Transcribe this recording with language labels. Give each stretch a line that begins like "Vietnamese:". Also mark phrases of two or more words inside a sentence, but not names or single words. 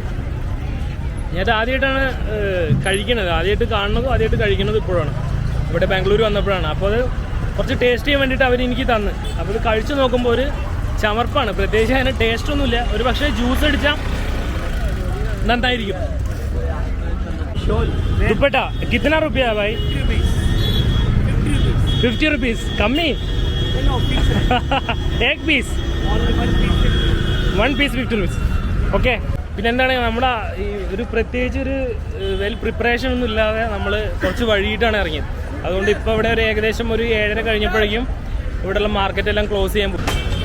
Malayalam: ഞാൻ ആദ്യമായിട്ടാണ് കഴിക്കണത് ആദ്യമായിട്ട് കാണുന്നതും ആദ്യമായിട്ട് കഴിക്കുന്നതും ഇപ്പോഴാണ് ഇവിടെ ബാംഗ്ലൂർ വന്നപ്പോഴാണ് അപ്പോൾ അത് കുറച്ച് ടേസ്റ്റ് ചെയ്യാൻ വേണ്ടിയിട്ട് അവർ എനിക്ക് തന്ന് അപ്പോൾ ഇത് കഴിച്ച് നോക്കുമ്പോൾ ഒരു ചമർപ്പാണ് പ്രത്യേകിച്ച് അതിന് ടേസ്റ്റ് ഒന്നുമില്ല ഒരു പക്ഷേ ജ്യൂസ് അടിച്ചാൽ നന്നായിരിക്കും
Hindi: दुपट्टा कितना रुपया भाई 50 रुपीस कमी एक पीस 1 पीस 50 रुपीस
Malayalam: ഓക്കെ പിന്നെ എന്താണ് നമ്മുടെ ഈ ഒരു പ്രത്യേകിച്ച് ഒരു വെൽ പ്രിപ്പറേഷൻ ഒന്നും ഇല്ലാതെ നമ്മൾ കുറച്ച് വഴിയിട്ടാണ് ഇറങ്ങിയത് അതുകൊണ്ട് ഇപ്പോൾ ഇവിടെ ഒരു ഏകദേശം ഒരു 7:30 കഴിഞ്ഞപ്പോഴേക്കും ഇവിടെയുള്ള മാർക്കറ്റെല്ലാം ക്ലോസ് ചെയ്യാൻ പോകും